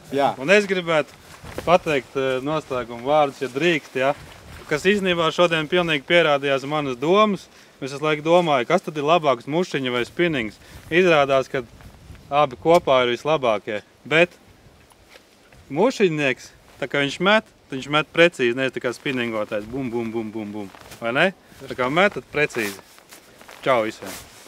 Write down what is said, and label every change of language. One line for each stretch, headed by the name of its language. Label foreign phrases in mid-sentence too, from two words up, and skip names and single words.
Latvian: Un es gribētu pateikt noslēgumu vārdus, ja drīkst, ja, kas īstenībā šodien pilnīgi pierādījās manas domas. Es visu laiku domāju, kas tad ir labāks, mušiņa vai spinnings. Izrādās, ka abi kopā ir vislabākie, bet mušiņnieks, tā kā viņš met precīzi, nevis tā kā spinningotājs, bum, bum, bum, bum, bum, vai ne? Tā kā metat precīzi. Čau visiem!